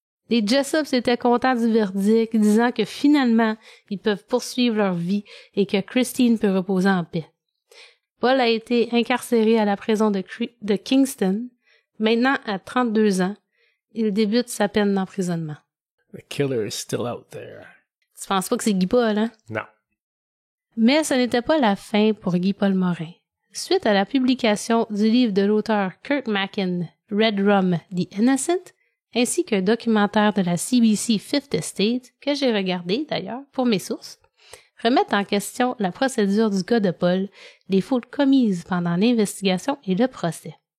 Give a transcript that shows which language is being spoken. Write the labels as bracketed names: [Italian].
[French] Les Jessups étaient contents du verdict, disant que finalement, ils peuvent poursuivre leur vie et que Christine peut reposer en paix. Paul a été incarcéré à la prison de Kingston. Maintenant, à 32 ans, il débute sa peine d'emprisonnement. [English] The killer is still out there. [French] Tu penses pas que c'est Guy Paul, hein? Non. Mais ce n'était pas la fin pour Guy Paul Morin. Suite à la publication du livre de l'auteur Kirk Mackin, Red Rum, The Innocent, ainsi qu'un documentaire de la CBC Fifth Estate, que j'ai regardé d'ailleurs pour mes sources, remettent en question la procédure du cas de Paul, les fautes commises pendant l'investigation et le procès.